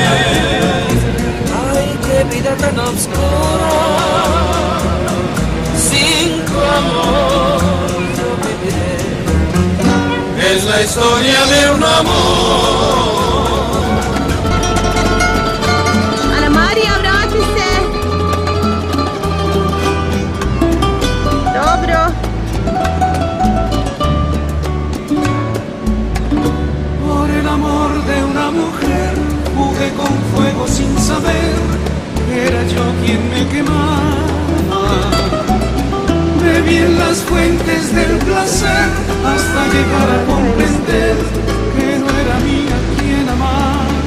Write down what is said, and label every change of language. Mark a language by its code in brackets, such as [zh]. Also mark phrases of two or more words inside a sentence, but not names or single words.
[es] Ay, qué vida tan oscura, sin tu amor yo viviré. Es la historia de un amor. [hr] Maria, vrati se. Dobro. [es] Por el amor de una mujer jugué con fuego sin saber que era yo quien me quemaba. Bebí en las fuentes del placer hasta llegar a comprender que no era mía quien amaba.